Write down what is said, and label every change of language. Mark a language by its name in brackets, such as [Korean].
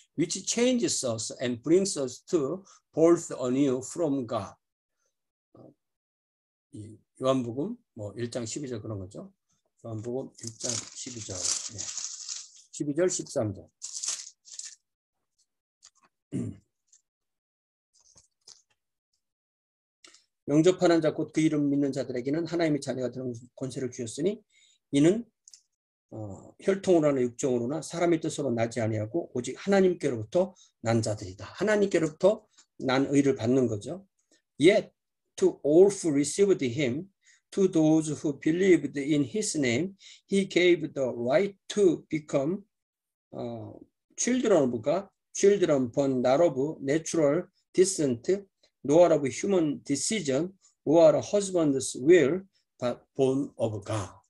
[English] Which changes us and brings us to birth anew from God. [Korean] 요한복음 1장 12절 그런 거죠. 요한복음 1장 12절. 네. 12절 13절. 영접하는 자 곧 그 이름 믿는 자들에게는 하나님의 자녀가 되는 권세를 주셨으니 이는 혈통으로 하나 육정으로나 사람의 뜻으로 나지 아니하고 오직 하나님께로부터 난 자들이다. 하나님께로부터 난 의를 받는 거죠. [English] Yet to all who received him, to those who believed in his name, he gave the right to become children of God, children born not of natural descent, nor of human decision, or husband's will, but born of God.